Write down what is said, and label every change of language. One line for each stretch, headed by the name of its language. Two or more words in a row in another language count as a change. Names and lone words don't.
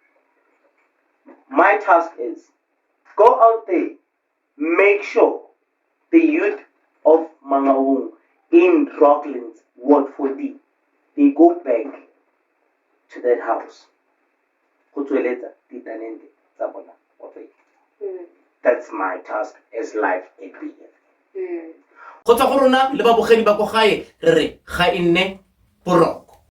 English: My task is go out there, make sure the youth of Mangaung in Rocklands, Ward 40, they go back to that house. That's my task as live at BF.
Tswana: Go tsa go rona le babogedi ba go gae re re ga e nne poroko.